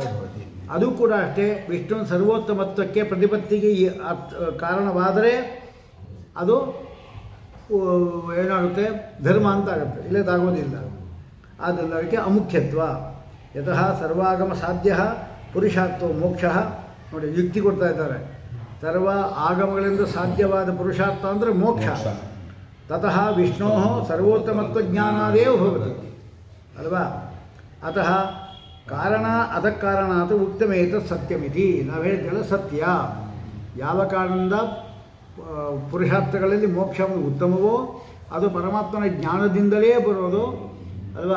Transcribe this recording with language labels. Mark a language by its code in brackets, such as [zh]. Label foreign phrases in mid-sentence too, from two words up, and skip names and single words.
[kn] ಅದು ಕೂಡ ಅಷ್ಟೇ ವಿಷ್ಣು ಸರ್ವೋತ್ತಮತ್ವಕ್ಕೆ ಪ್ರತಿಪತ್ತಿಗೆ ಕಾರಣವಾದರೆ ಅದು ಏನಾಗುತ್ತೆ ಧರ್ಮ ಅಂತ ಆಗುತ್ತೆ, ಇಲ್ಲದಾಗೋದಿಲ್ಲ. ಆದ್ದರಿಂದ ಅದಕ್ಕೆ ಅಮುಖ್ಯತ್ವ. [sa] ಯತಃ ಸರ್ವಾಗಮ ಸಾಧ್ಯ ಪುರುಷಾರ್ಥೋ ಮೋಕ್ಷ. [kn] ನೋಡಿ ಯುಕ್ತಿ ಕೊಡ್ತಾ ಇದ್ದಾರೆ. ಸರ್ವ ಆಗಮಗಳಿಂದ ಸಾಧ್ಯವಾದ ಪುರುಷಾರ್ಥ ಅಂದರೆ ಮೋಕ್ಷ. [sa] ತತಃ ವಿಷ್ಣೋ ಸರ್ವೋತ್ತಮತ್ವ ಜ್ಞಾನಾದೇವ ಭವತಿ ಅಲ್ವಾ. ಅತಃ ಕಾರಣ ಕಾರಣಾತ್ ಉಕ್ತಮೇತ ಸತ್ಯಮಿತಿ. [kn] ನಾವು ಹೇಳಿದ್ದೆಲ್ಲ ಸತ್ಯ. ಯಾವ ಕಾರಣದಿಂದ ಪುರುಷಾರ್ಥಗಳಲ್ಲಿ ಮೋಕ್ಷ ಉತ್ತಮವೋ ಅದು ಪರಮಾತ್ಮನ ಜ್ಞಾನದಿಂದಲೇ ಬರೋದು ಅಲ್ವಾ.